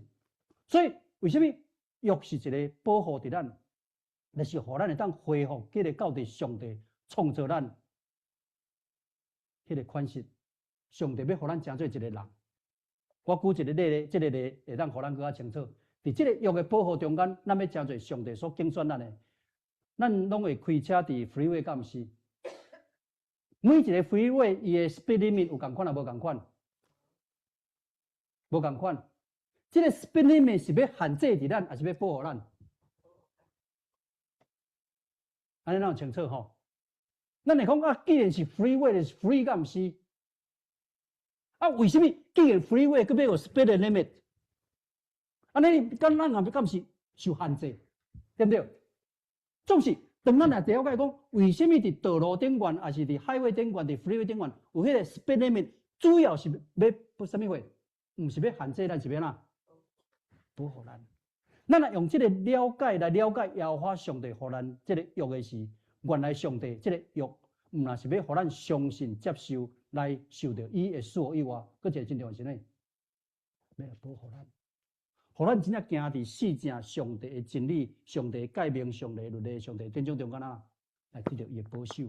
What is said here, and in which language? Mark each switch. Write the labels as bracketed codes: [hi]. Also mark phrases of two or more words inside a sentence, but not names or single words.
[nan] 所以为什么约是一个保护伫咱，就是互咱会当恢复迄个到伫上帝创造咱迄个款式。上帝要互咱成做一个人。我举一个例，这个例会当互咱更加清楚。伫这个约的保护中间，咱要成做上帝所拣选咱的，咱拢会开车伫 freeway， 敢毋是？每一个 freeway 伊的 [en] speed limit [nan] 有共款啊，无共款？无共款。这个 [en] speed limit [nan] 是要限制伫咱，还是要保护咱？安尼咱有清楚吼？咱会讲啊，既然是 freeway，就是 free， 敢毋是？啊，为什么既然 freeway 佫要有 [en] speed limit？ [nan] 安尼，咱敢是受限制，对不对？总是当咱来了解讲，为什么伫道路顶悬，还是伫海位顶悬，伫 freeway 顶悬有迄个 [en] speed limit， [nan] 主要是要什么货？毋是要限制咱，是要哪？保护咱。咱来用这个了解来了解耶和华上帝互咱这个约的是，原来上帝这个约，毋那是要互咱相信接受来受到伊的赐福以外，佫一个真重要是呢，要来保护咱，互咱真正行伫四正上帝的真理、上帝的诫命、上帝的律例、上帝典章中间啊，来得到伊的保守。